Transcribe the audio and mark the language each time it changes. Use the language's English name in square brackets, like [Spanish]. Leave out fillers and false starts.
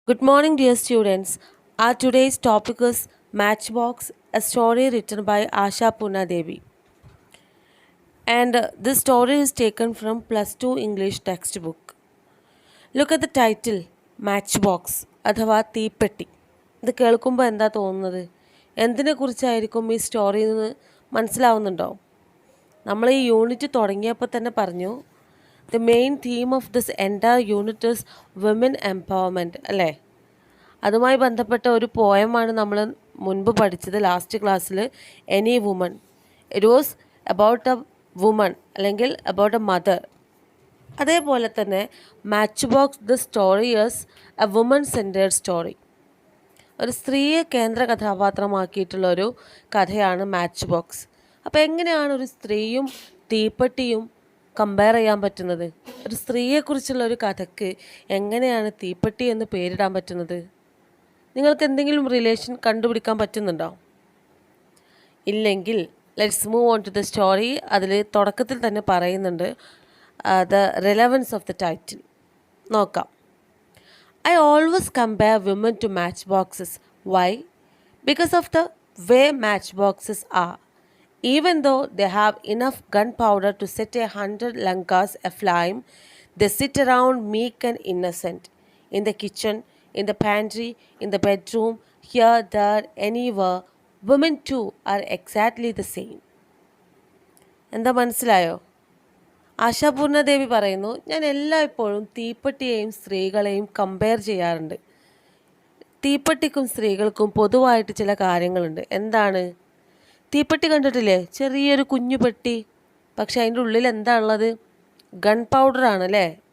[English] Good morning, dear students. Our today's topic is Matchbox, a story written by Asha Puna Devi. And this story is taken from plus 2 English textbook. Look at the title, Matchbox, [Malayalam] അഥവാ തീപ്പെട്ടി. ഇത് കേൾക്കുമ്പോൾ എന്താ തോന്നുന്നത്? എന്തിനെക്കുറിച്ചായിരിക്കും ഈ story എന്ന് മനസ്സിലാവുന്നുണ്ടോ? നമ്മൾ ഈ യൂണിറ്റ് തുടങ്ങിയപ്പോൾ തന്നെ പറഞ്ഞു, [English] The main theme of this entire unit is women empowerment അല്ലേ? [Malayalam] അതുമായി ബന്ധപ്പെട്ട ഒരു പോയമാണ് നമ്മൾ മുൻപ് പഠിച്ചത് ലാസ്റ്റ് ക്ലാസ്സിൽ, any woman. [English] It was about a woman അല്ലെങ്കിൽ about a mother. [Malayalam] അതേപോലെ തന്നെ [English] Match box the story is a woman centred story. [Malayalam] ഒരു സ്ത്രീയെ കേന്ദ്ര കഥാപാത്രമാക്കിയിട്ടുള്ള ഒരു കഥയാണ് മാച്ച് ബോക്സ്. അപ്പോൾ എങ്ങനെയാണ് ഒരു സ്ത്രീയും തീപ്പെട്ടിയും കമ്പയർ ചെയ്യാൻ പറ്റുന്നത്? ഒരു സ്ത്രീയെക്കുറിച്ചുള്ള ഒരു കഥയ്ക്ക് എങ്ങനെയാണ് തീപ്പെട്ടി എന്ന് പേരിടാൻ പറ്റുന്നത്? നിങ്ങൾക്ക് എന്തെങ്കിലും റിലേഷൻ കണ്ടുപിടിക്കാൻ പറ്റുന്നുണ്ടോ? ഇല്ലെങ്കിൽ [English] Let's move on to the story. [Malayalam] അതിൽ തുടക്കത്തിൽ തന്നെ പറയുന്നുണ്ട് [English] The relevance of the title. [Malayalam] നോക്കാം. [English] I always compare women to matchboxes. Why? Because of the way matchboxes are. Even though they have enough gunpowder to set 100 lankas aflame, they sit around meek and innocent. In the kitchen, in the pantry, in the bedroom, here, there, anywhere, women too are exactly the same. [Malayalam] എന്താ മനസ്സിലായോ? ആശാപൂർണദേവി പറയുന്നു, ഞാൻ എല്ലായ്പ്പോഴും തീപ്പെട്ടിയെയും സ്ത്രീകളെയും compare ചെയ്യാറുണ്ട്. തീപ്പെട്ടിക്കും സ്ത്രീകൾക്കും പൊതുവായിട്ട് ചില കാര്യങ്ങളുണ്ട്. എന്താണ്? തീപ്പെട്ടി കണ്ടിട്ടില്ലേ? ചെറിയൊരു കുഞ്ഞു പെട്ടി. പക്ഷെ അതിൻ്റെ ഉള്ളിൽ എന്താ ഉള്ളത്? ഗൺ പൗഡറാണ് അല്ലേ?